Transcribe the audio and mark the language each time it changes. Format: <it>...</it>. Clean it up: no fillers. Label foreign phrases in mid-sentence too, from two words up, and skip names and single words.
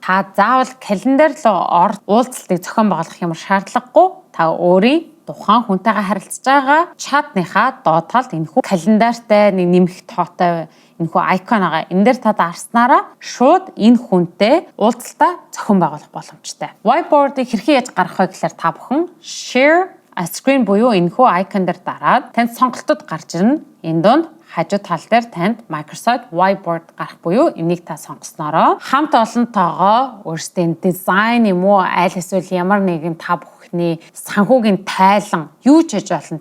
<mn>Та заавал календар руу уулзалтыг зохион байгуулах ямар шаардлагагүй та өөрийн тухайн хүнтэйгээ харилцаж байгаа чатныхаа доод талд энэхүү календартай нэг нэмэх тоотой энэхүү айкон байгаа. Энэ дээр та дарснараа шууд энэ хүнтэй уулзалтаа зохион байгуулах боломжтой. Whiteboard-ыг хэрхэн яаж гаргах вэ гэхээр та бүхэн</mn> <en>share a screen</en> <mn>буюу энэхүү айкон дээр дараад танд сонголтууд гарч ирнэ. Энэ донд хажуу тал дээр танд Microsoft Whiteboard гарах буюу энийг та сонгоснороо хамт олонтойгоо өөрсдийн дизайн юм уу аль эсвэл ямар нэгэн та бүхний санхүүгийн тайлан юу ч хийж болно.</mn>